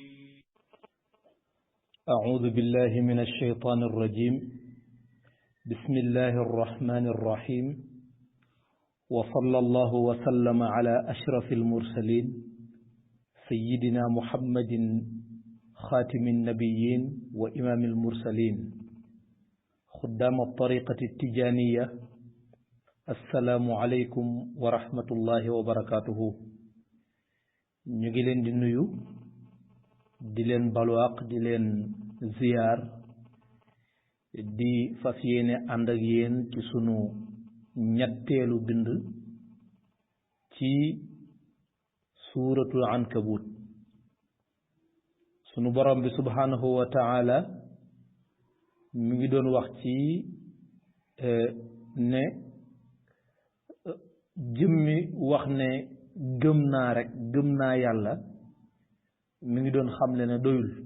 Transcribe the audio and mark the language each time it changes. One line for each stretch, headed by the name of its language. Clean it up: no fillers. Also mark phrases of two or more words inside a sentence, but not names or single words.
Arabic: أعوذ بالله من الشيطان الرجيم بسم الله الرحمن الرحيم وصلى الله وسلم على أشرف المرسلين سيدنا محمد خاتم النبيين وإمام المرسلين خدام الطريقة التجانية السلام عليكم ورحمة الله وبركاته نجلين دي نيو
Wolof: di leen balwaaq di leen ziyaar di fas yéene ànd ak yéen ci sunu ñetteelu bind ci suuratul ankabut sunu borom bi
Arabic: سبحانه وتعالى
Wolof: mi ngi doon wax ci ne jëmmi wax ne gëm naa rek gëm naa yàlla mi ngi doon xamle ne doyul